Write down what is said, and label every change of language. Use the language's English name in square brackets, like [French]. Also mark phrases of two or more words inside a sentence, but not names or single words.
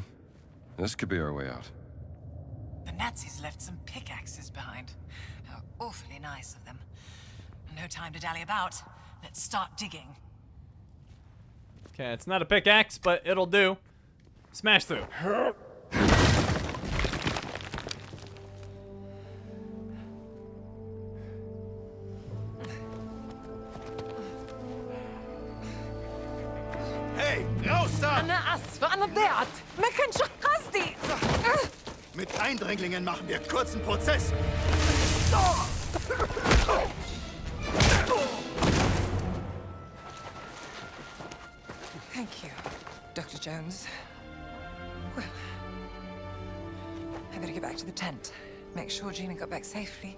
[English] This could be our way out. The Nazis left some pickaxes behind. How awfully nice of them. No time to dally about. Let's start digging. Okay, it's not a pickaxe, but it'll do. Smash through. [German] Hey, raus da! [Arabic] أنا آسفة أنا ضيعت ما كانش قصدي. [German] Mit Eindringlingen machen wir kurzen Prozess. [English] Thank you, Dr. Jones. Well, I better get back to the tent. Make sure Gina got back safely.